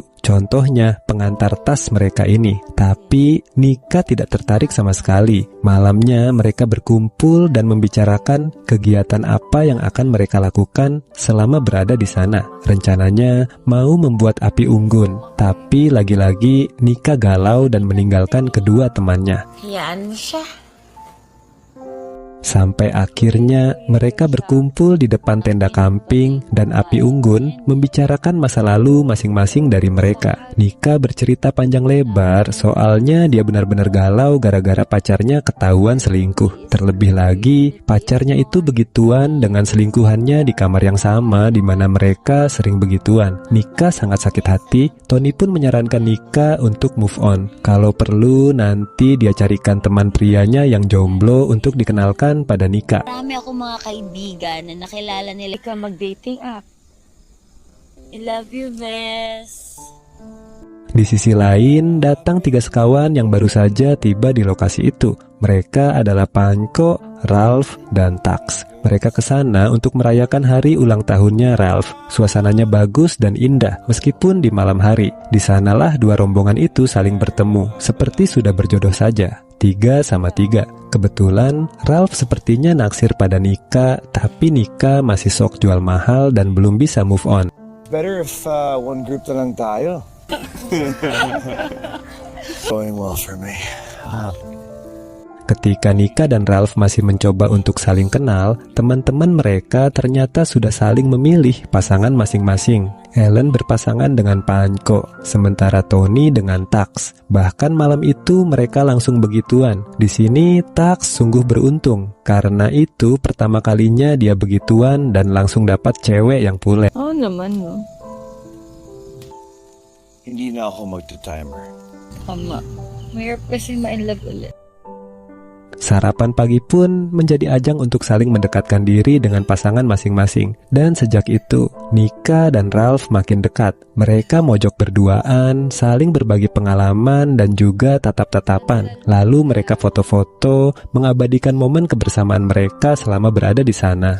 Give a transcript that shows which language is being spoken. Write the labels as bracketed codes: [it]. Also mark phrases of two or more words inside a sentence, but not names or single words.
[id] Contohnya, pengantar tas mereka ini. Tapi, Nika tidak tertarik sama sekali. Malamnya, mereka berkumpul dan membicarakan kegiatan apa yang akan mereka lakukan selama berada di sana. Rencananya, mau membuat api unggun. Tapi, lagi-lagi, Nika galau dan meninggalkan kedua temannya. [tl] Hayaan mo siya. [id] Sampai akhirnya mereka berkumpul di depan tenda camping dan api unggun membicarakan masa lalu masing-masing dari mereka. Nika bercerita panjang lebar soalnya dia benar-benar galau gara-gara pacarnya ketahuan selingkuh. Terlebih lagi pacarnya itu begituan dengan selingkuhannya di kamar yang sama di mana mereka sering begituan. Nika sangat sakit hati. Tony pun menyarankan Nika untuk [en] move on. [id] Kalau perlu nanti dia carikan teman prianya yang jomblo untuk dikenalkan pada Nika. [tl] Marami akong mga kaibigan na nakilala nila ka mag-dating app. [en] I love you, best. [id] Di sisi lain, datang 3 sekawan yang baru saja tiba di lokasi itu. Mereka adalah Panko, Ralph, dan Tax. Mereka ke sana untuk merayakan hari ulang tahunnya Ralph. Suasananya bagus dan indah, meskipun di malam hari. Di sanalah dua rombongan itu saling bertemu, seperti sudah berjodoh saja. 3 sama 3. Kebetulan, Ralph sepertinya naksir pada Nika, tapi Nika masih sok jual mahal dan belum bisa [en] move on. Better if one group [tl] na lang tayo. [en] Going well for me. [id] Ketika Nika dan Ralph masih mencoba untuk saling kenal, teman-teman mereka ternyata sudah saling memilih pasangan masing-masing. Ellen berpasangan dengan Panko, sementara Tony dengan Tax. Bahkan malam itu mereka langsung begituan. Di sini Tax sungguh beruntung, karena itu pertama kalinya dia begituan dan langsung dapat cewek yang pule. [tl] Oo naman, no? Hindi na ako magta-timer. Tama. Mahirap kasi ma-inlove ulit. [id] Sarapan pagi pun menjadi ajang untuk saling mendekatkan diri dengan pasangan masing-masing. Dan sejak itu, Nika dan Ralph makin dekat. Mereka mojok berduaan, saling berbagi pengalaman dan juga tatap-tatapan. Lalu mereka foto-foto, mengabadikan momen kebersamaan mereka selama berada di sana.